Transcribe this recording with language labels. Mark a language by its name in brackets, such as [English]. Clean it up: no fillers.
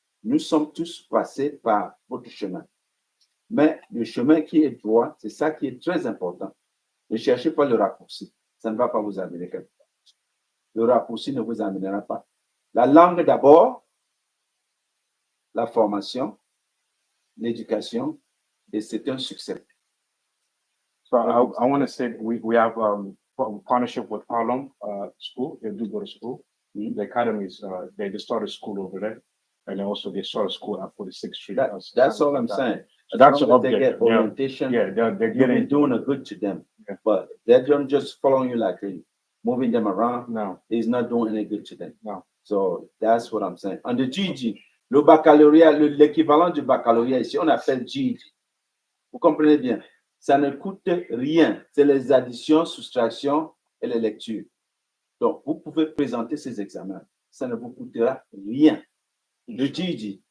[French] Nous sommes tous passés par votre chemin. Mais le chemin qui est droit, c'est ça qui est très important. Ne cherchez pas le raccourci. Ça ne va pas vous amener quelque part. Le raccourci ne vous amènera pas. La langue d'abord, la formation, l'éducation, et c'est un succès. [English] So I want to say we have partnership with Harlem School. They do go to school. The academies, they just started school over there. And then also they started school at 46th Street. That's all I'm saying. That's what they get orientation. Yeah, they're You'll be getting doing a good to them. Yeah. But they're just following you like moving them around. No. Is not doing any good to them. No. So that's what I'm saying. [French] On the GG, le baccalauréat, l'équivalent du baccalauréat ici, on appelle GG. Vous comprenez bien? Ça ne coûte rien. C'est les additions, soustractions et les lectures. Donc, vous pouvez présenter ces examens. Ça ne vous coûtera rien. Le GG.